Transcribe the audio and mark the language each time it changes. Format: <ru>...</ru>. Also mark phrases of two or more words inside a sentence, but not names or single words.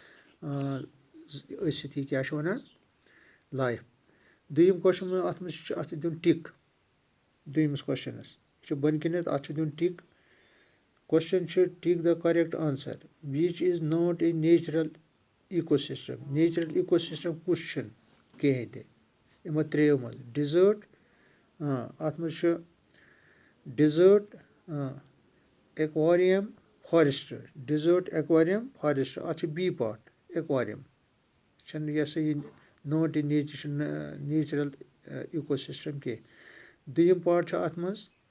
<ks>ٲسِتھ یہِ کیٛاہ چھِ وَنان لایف دوٚیِم کوسچن اَتھ منٛز چھُ اَتھ دیُن ٹِک دوٚیمِس کوسچنَس یہِ چھُ بۄنہٕ کَنٮ۪تھ اَتھ چھُ دیُن ٹِک کوسچن چھُ</ks> <en>tick the correct answer which is not a natural eco system natural eco system</en> <ks>کُس چھُنہٕ کِہیٖنۍ تہِ یِمو 3 منٛز ڈِزٲٹ اَتھ منٛز چھُ</ks> <en>desert aquarium forest desert aquarium forest</en> <ks>اَتھ چھُ</ks> <en>B part</en> <ks>ایکوارِیَم چھِنہٕ یہِ ہسا یہِ</ks> <en>not a nature</en> <ks>چھُنہٕ</ks> <en>natural eco system</en> <ks>کینٛہہ دوٚیِم پاٹ چھُ اَتھ منٛز</ks>